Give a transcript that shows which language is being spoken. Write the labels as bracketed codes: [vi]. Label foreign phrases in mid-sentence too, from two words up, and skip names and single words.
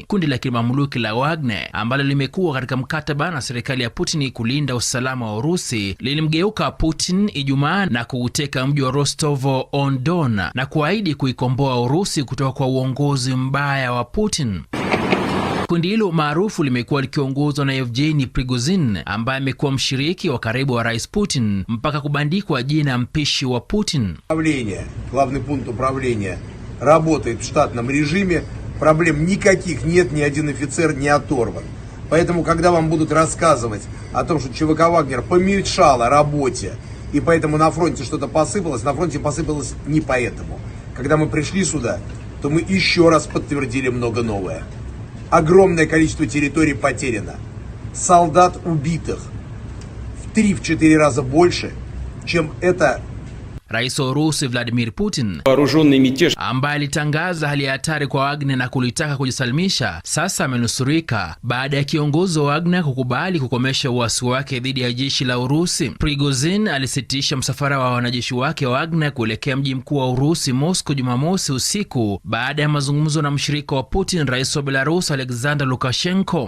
[sw] Kundi la kimamluki la Wagner ambalo limekuwa katika mkataba na serikali ya Putin kulinda usalama wa Urusi lilimgeuka Putin Ijumaa na kuuteka mji wa Rostov-on-Don na kuahidi kuikomboa Urusi kutoka kwa uongozi mbaya wa Putin. Kundi hilo maarufu limekuwa likiongozwa na Yevgeny Prigozhin ambaye amekuwa mshiriki wa karibu wa Rais Putin mpaka kubandikwa jina mpishi wa Putin. [ru] Главный пункт управления работает в штатном режиме, проблем никаких нет, ни один офицер не оторван. Поэтому, когда вам будут рассказывать о том, что ЧВК «Вагнер» помешало работе, и поэтому на фронте что-то посыпалось, на фронте посыпалось не поэтому. Когда мы пришли сюда, то мы еще раз подтвердили много новое. Огромное количество территорий потеряно. Солдат убитых в 3-4 раза больше, чем это. [sw] Rais wa Urusi Vladimir Putin, ambaye alitangaza hali ya hatari kwa Wagner na kulitaka kujisalimisha, sasa amenusurika baada ya kiongozi wa Wagner kukubali kukomesha uasi wake dhidi ya jeshi la Urusi. Prigozhin alisitisha msafara wa wanajeshi wake wa Wagner kuelekea mji mkuu wa Urusi Moscow Jumamosi usiku baada ya mazungumzo na mshirika wa Putin, rais wa Belarus Alexander Lukashenko.